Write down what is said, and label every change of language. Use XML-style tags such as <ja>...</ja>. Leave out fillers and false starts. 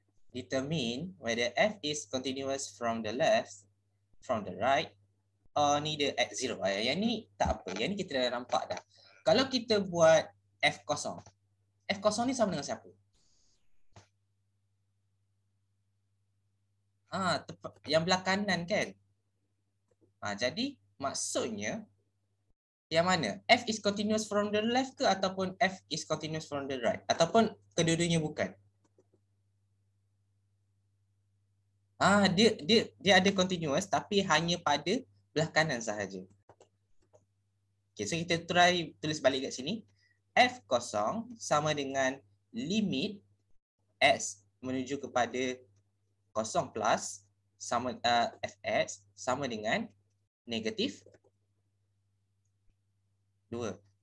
<en>Determine whether f is continuous from the left, from the right, or neither at 0.</en> <ms>Yang ni tak apa. Yang ni kita dah nampak dah. Kalau kita buat f kosong. F kosong ni sama dengan siapa? Yang belah kanan kan? Jadi maksudnya yang mana?</ms> <en>F is continuous from the left</en> <ms>ke ataupun</ms> <en>F is continuous from the right?</en> <ms>Ataupun kedua-duanya bukan? Dia ada continuous tapi hanya pada belah kanan sahaja. Okay, so kita try tulis balik kat sini. F kosong sama dengan limit x menuju kepada kosong plus sama fx sama dengan negatif 2.</ms>